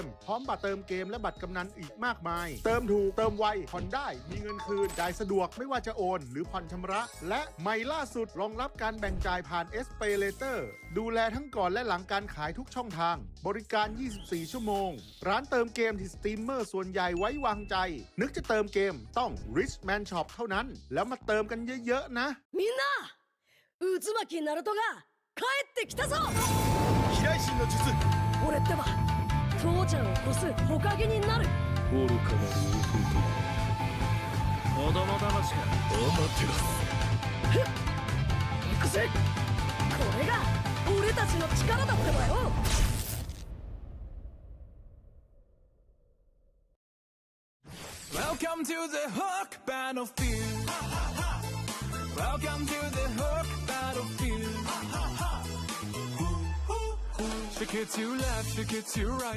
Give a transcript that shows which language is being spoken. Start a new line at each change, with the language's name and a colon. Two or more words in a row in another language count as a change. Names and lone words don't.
Thai: พร้อมบัตรเติมเกมและบัตรกำนันอีกมากมาย เติมถูกเติมไวผ่อนได้มีเงินคืนจ่ายสะดวกไม่ว่าจะโอนหรือผ่อนชำระ และใหม่ล่าสุดรองรับการแบ่งจ่ายผ่าน SPay Later ดูแลทั้งก่อนและหลังการขายทุกช่องทางบริการ 24 ชั่วโมงร้านเติมเกมที่สตรีมเมอร์ส่วนใหญ่ไว้วางใจนึกจะเติมเกมต้อง Richman Shop เท่านั้นแล้วมาเติมกันเยอะๆนะ
Japanese: みんな渦巻きナルトが帰ってきたぞ飛来神の術俺ってば父ちゃんを越す火影になる愚かなる王と子供騙しかアマテラス行くぜこれが俺たちの力だってばよ
English: Welcome to the Hook Battlefield. Welcome to the Hook Battlefield. Shake it to left, shake it to right.